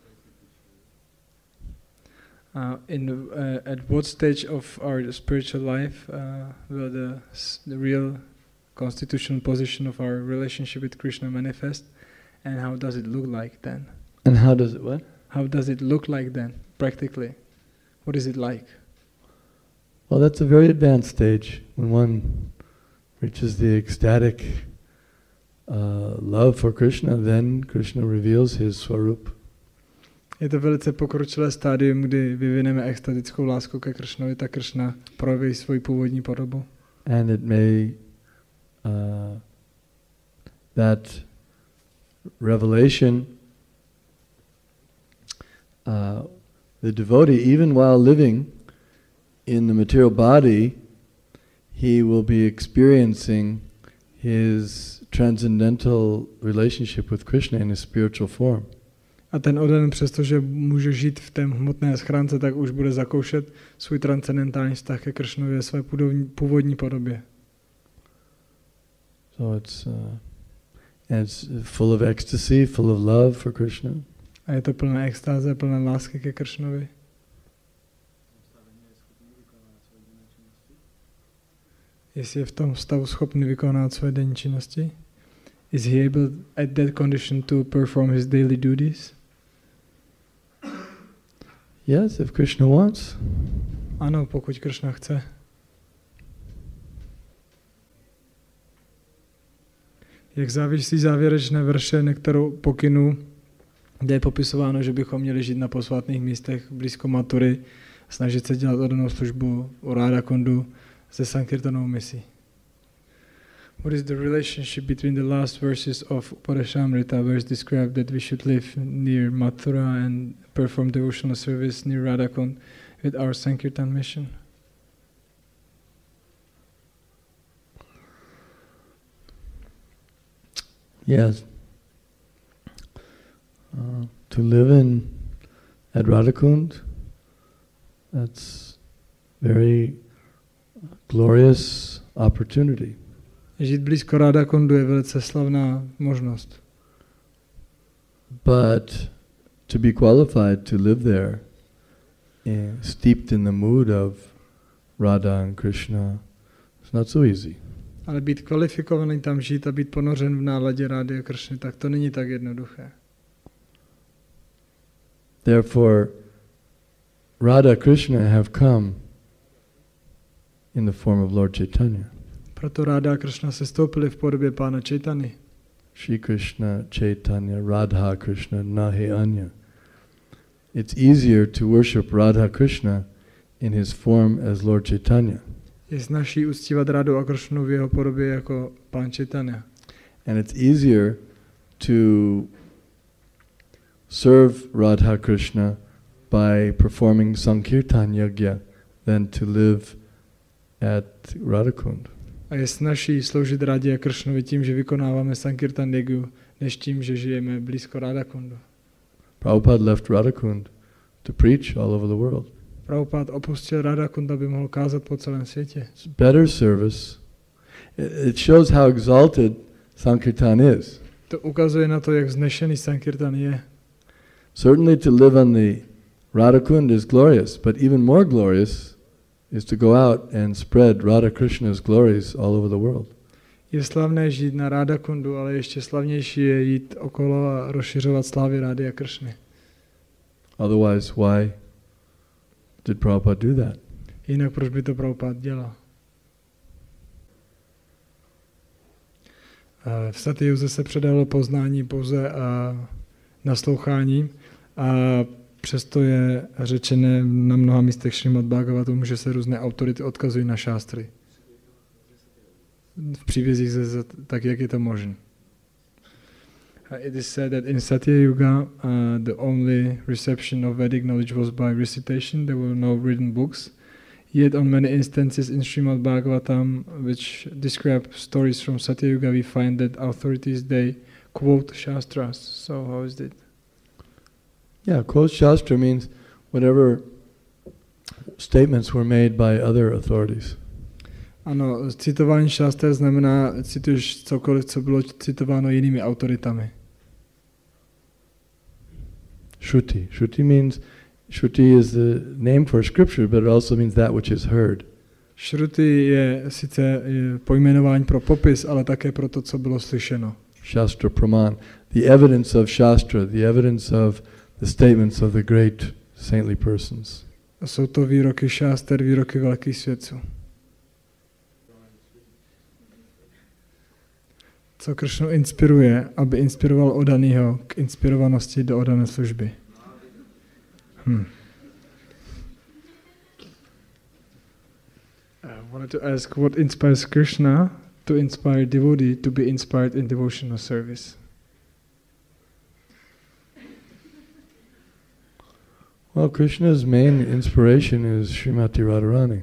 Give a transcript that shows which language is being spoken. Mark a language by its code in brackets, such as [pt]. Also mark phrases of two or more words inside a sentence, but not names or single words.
[en] At what stage of our spiritual life will the real constitutional position of our relationship with Krishna manifest, and how does it look like then? And how does it what? How does it look like then, practically? What is it like? Well, that's a very advanced stage when one reaches the ecstatic love for Krishna. Then Krishna reveals his swarup. [cs] Je to velice pokročilé stádium, kdy vyvineme extatickou lásku ke Kršnovi, tak Kršna projeví svoji původní podobu. [en] And it may that revelation, the devotee, even while living in the material body, he will be experiencing his transcendental relationship with Krishna in his spiritual form. [cs] A ten oddaný, přestože může žít v té hmotné schránce, tak už bude zakoušet svůj transcendentální vztah ke Kršnovi ve své původní podobě. [en] So it's full of ecstasy, full of love for Krishna. [cs] A je to plné extáze, plné lásky ke Kršnovi. Jestli je v tom stavu schopný vykonávat své denní činnosti? [en] Is he able at that condition to perform his daily duties? Yes, if Krishna wants. [cs] Ano, pokud Kršna chce. Jak závisí závěrečné verše nekterou pokynu, kde je popisováno, že bychom měli žít na posvátných místech blízko Matury, snažit se dělat oddanou službu u Ráda Kundu se Sankirtanou misí. [en] What is the relationship between the last verses of Upadeshamrita, where it's described that we should live near Mathura and perform devotional service near Radhakund with our Sankirtan mission? Yes. To live at Radhakund, that's very glorious opportunity. [cs] Žít blízko Radhakundu je velice slavná možnost. [en] But to be qualified to live there, steeped in the mood of Radha and Krishna, it's not so easy. [cs] Ale být kvalifikovaný tam žít a být ponořen v náladě Rády a Kršny, tak to není tak jednoduché. [en] Therefore, Radha Krishna have come in the form of Lord Chaitanya. [cs] Proto Ráda a Kršna se stoupili v podobě Pána Chaitany. [bn] Shri Krishna Chaitanya Radha Krishna nahi anya. [en] It's easier to worship Radha Krishna in his form as Lord Chaitanya. [cs] Je snazší uctívat Rádu a Kršnu v jeho podobě jako Pán Chaitanya. [en] And it's easier to serve Radha Krishna by performing [sa] Sankirtan Yagya [en] than to live at Radhakund. [cs] A je snazší sloužit Rádě a Kršnovi tím, že vykonáváme [sa] Sankirtan Yagyu, [cs] než tím, že žijeme blízko Radhakundu. [en] Prabhupada left Radhakund to preach all over the world. [cs] Prabhupada opustil Radhakund, aby mohl kázat po celém světě. [en] It's better service. It shows how exalted Sankirtan is. [cs] To ukazuje na to, jak vznešený Sankirtan je. [en] Certainly to live on the Radhakund is glorious, but even more glorious is to go out and spread Radha Krishna's glories all over the world. [cs] Je slavné žít na Radhakundu, ale ještě slavnější je jít okolo a rozšiřovat slávy Rády a Kršny. [en] Otherwise, why did Prabhupada do that? [cs] Jinak proč by to Prabhupada dělal? V Satyuze se předalo poznání pouze nasloucháním a přesto je řečené na mnoha místech Šrimad Bhagavatam, že se různé autority odkazují na šástry. V příbězích tak, jak je to možné. [en] It is said that in Satya Yuga, the only reception of Vedic knowledge was by recitation. There were no written books. Yet on many instances in Srimad Bhagavatam, which describe stories from Satya Yuga, we find that authorities, they quote Shastras. So how is it? Yeah, quote Shastra means whatever statements were made by other authorities. [cs] Ano, citování šáster znamená, cituješ cokoliv, co bylo citováno jinými autoritami. [en] Shruti. Shruti is the name for scripture, but it also means that which is heard. [cs] Shruti je sice pojmenování pro popis, ale také pro to, co bylo slyšeno. [sa] Shastra Praman. [en] The evidence of Shastra, the evidence of the statements of the great saintly persons. [cs] A jsou to výroky šáster, výroky velkých svědců. Co Kršnu inspiruje, aby inspiroval odanýho k inspirovanosti do odané služby. [en] I wanted to ask what inspires Krishna to inspire devotee to be inspired in devotional service. Well, Krishna's main inspiration is Srimati Radharani.